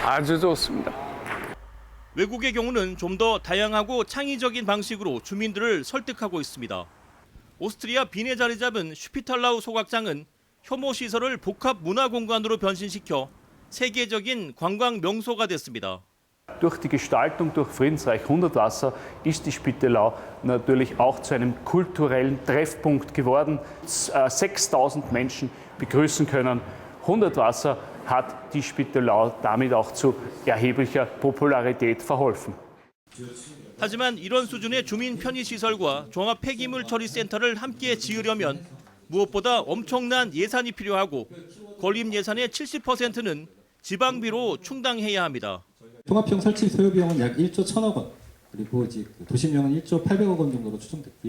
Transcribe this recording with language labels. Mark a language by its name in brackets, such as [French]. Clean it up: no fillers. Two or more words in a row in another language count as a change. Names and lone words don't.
[Korean] 아주 좋습니다. 외국의 경우는 좀 더 다양하고 창의적인 방식으로 주민들을 설득하고 있습니다. 오스트리아 빈에 자리 잡은 슈피탈라우 소각장은 혐오 시설을 복합 문화 공간으로 변신시켜 세계적인 관광 명소가 됐습니다. [German] Durch die Gestaltung durch Friedensreich Hundertwasser ist die Spittelau natürlich auch zu einem kulturellen Treffpunkt geworden. 6.000 Menschen begrüßen können. Hundertwasser hat die Spittelau damit auch zu erheblicher Popularität verholfen. [Korean] 하지만 이런 수준의 주민 편의 시설과 종합 폐기물 처리센터를 함께 지으려면 무엇보다 엄청난 예산이 필요하고 건립 예산의 70%는 지방비로 충당해야 합니다. 통합형 설치 소요 비용은 약 1조 1,000억 원, 그리고 이제 도심형은 1조 800억 원 정도로 추정됐고요.